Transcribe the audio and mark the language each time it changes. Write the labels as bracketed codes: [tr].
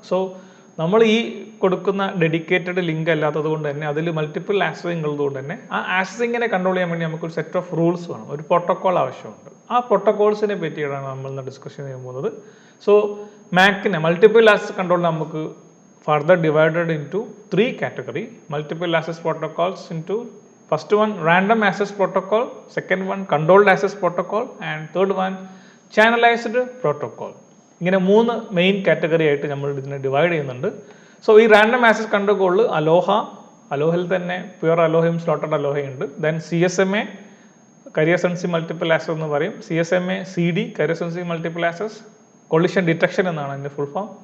[ml] So നമ്മൾ ഈ കൊടുക്കുന്ന ഡെഡിക്കേറ്റഡ് ലിങ്ക് അല്ലാത്തത് കൊണ്ട് തന്നെ അതിൽ മൾട്ടിപ്പിൾ ആക്സസിങ് ഉള്ളതുകൊണ്ട് തന്നെ ആ ആക്സസിങ്ങിനെ കൺട്രോൾ ചെയ്യാൻ വേണ്ടി നമുക്കൊരു സെറ്റ് ഓഫ് റൂൾസ് വേണം, ഒരു പ്രോട്ടോക്കോൾ ആവശ്യമുണ്ട്. ആ പ്രോട്ടോക്കോൾസിനെ പറ്റിയാണ് നമ്മൾ ഇന്ന് ഡിസ്കസ് ചെയ്യാൻ പോകുന്നത്. സോ മാക്കിനെ മൾട്ടിപ്പിൾ ആക്സസ് കൺട്രോൾ നമുക്ക് [en] Further divided in to 3 category. Multiple access protocols in to first one random access protocol, second one controlled access protocol, and third one channelized protocol. [ml] ഇങ്ങനെ 3 main category ആയിട്ട് നമ്മൾ ഇതിനെ divide ചെയ്യുന്നുണ്ട്. So ഈ random access control കോഡിൽ അലോഹയിൽ തന്നെ pure അലോഹയും slotted അലോഹയും ഉണ്ട്. Then CSMA career sensing multiple access എന്ന് പറയും. CSMA CD career sensing multiple access collision detection എന്നാണ് അതിൻ്റെ ഫുൾ ഫോം.